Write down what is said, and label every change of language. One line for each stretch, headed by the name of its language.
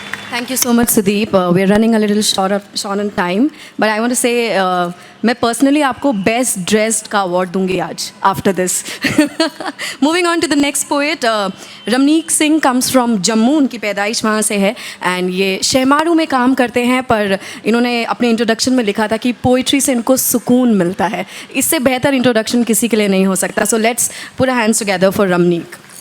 English: Thank you so much, Sudeep. We're running a little short on time, but I want to say,
Hindi: मैं personally आपको best dressed का award दूंगी आज
English: after this. Moving on to the next poet,
Hindi: Ramnik Singh comes from Jammu, उनकी पैदाइश वहाँ से है, and ये शेमारू में काम करते हैं, पर इन्होंने अपने introduction में लिखा था कि poetry से इनको सुकून मिलता है. इससे बेहतर introduction किसी के लिए नहीं हो सकता.
English: So let's put our hands together for Ramneek.